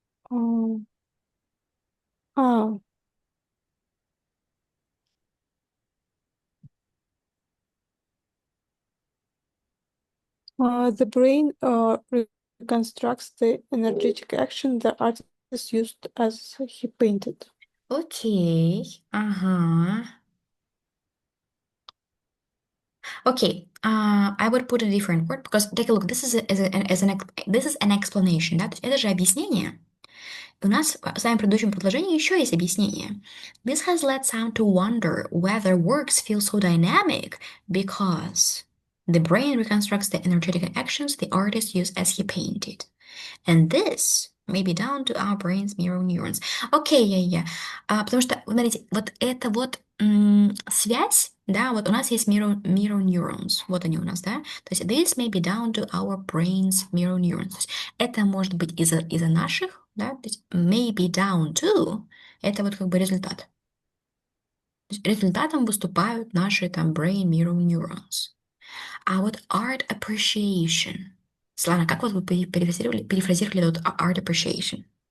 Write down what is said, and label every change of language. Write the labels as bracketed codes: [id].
[en] Um, ah, the brain reconstructs the energetic action the artist used as he painted. [ru] Окей, ага. [en] Okay, I would put a different word because take a look. This is this is an explanation, да? [ru] То есть это же объяснение. У нас в самом предыдущем предложении еще есть объяснение. [en] This has led some to wonder whether works feel so dynamic because the brain reconstructs the energetic actions the artist used as he painted. And this may be down to our brain's mirror neurons. [ru] Окей, потому что, смотрите, вот эта вот связь, да, вот у нас есть mirror neurons, вот они у нас, да, то есть [en] this may be down to our brain's mirror neurons. [ru] То есть это может быть из-за наших, да, то есть [en] may be down to, [ru] это вот как бы результат. То есть результатом выступают наши там brain mirror neurons. А вот art appreciation. Слана, как вот вы перефразировали этот art appreciation?